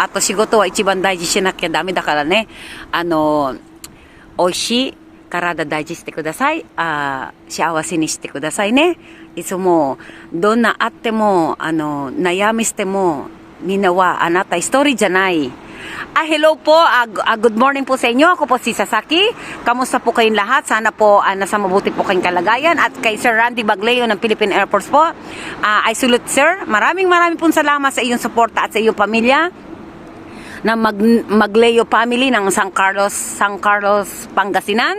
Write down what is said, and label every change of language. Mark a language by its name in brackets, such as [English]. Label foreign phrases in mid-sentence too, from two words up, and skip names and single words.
[Japanese] あと仕事は一番大事しなきゃダメだからね。美味しい体大事してください。幸せにしてくださいね。いつも、どんなあっても、悩みしても、みんなはあなた一人じゃない。 [Filipino] Hello po, [English] good morning [Filipino] po sa inyo. Ako po si Sasaki. Kamusta po kayong lahat? Sana po nasa mabuti po kayong kalagayan. At kay Sir Randy Bagleo ng Philippine Air Force po. [English] I salute sir. [Filipino] Maraming pong salamat sa iyong suporta at sa iyong pamilya na Magleo family ng San Carlos, Pangasinan.